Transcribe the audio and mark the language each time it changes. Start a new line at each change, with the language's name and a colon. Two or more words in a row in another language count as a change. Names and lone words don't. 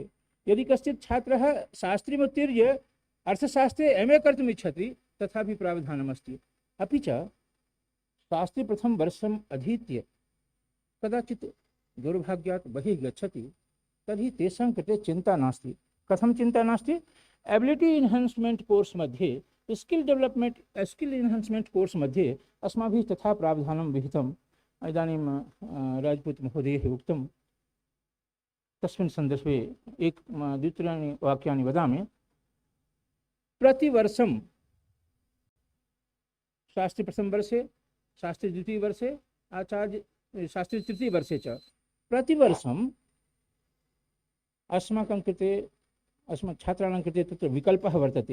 Sanskrit: यदि कश्चित् छात्रः शास्त्रीम् उत्तीर्य अर्थशास्त्रे MA कर्तुम् इच्छति, तथापि प्रावधानमस्ति। अपि च शास्त्री प्रथम वर्षम् अधीत्य कदाचित् दुर्भाग्यात् बहिः गच्छति, तर्हि तेषां कृते चिन्ता नास्ति। कथं चिन्ता नास्ति?
English: Ability Enhancement Course
Sanskrit: मध्ये,
English: Skill Enhancement Course
Sanskrit: मध्ये अस्माभिः तथा प्रावधानं विहितम्। इदानीं राजपूत महोदयैः उक्तं, तस्मिन् सन्दर्भे द्वित्रीणि वाक्यानि वदामि। प्रतिवर्षं शास्त्री प्रथम वर्षे, शास्त्री द्वितीय वर्षे, आचार्य शास्त्री तृतीय वर्षे च प्रतिवर्षम् अस्माकं कृते, अस्मत् छात्राणां कृते तत्र विकल्पः वर्तते।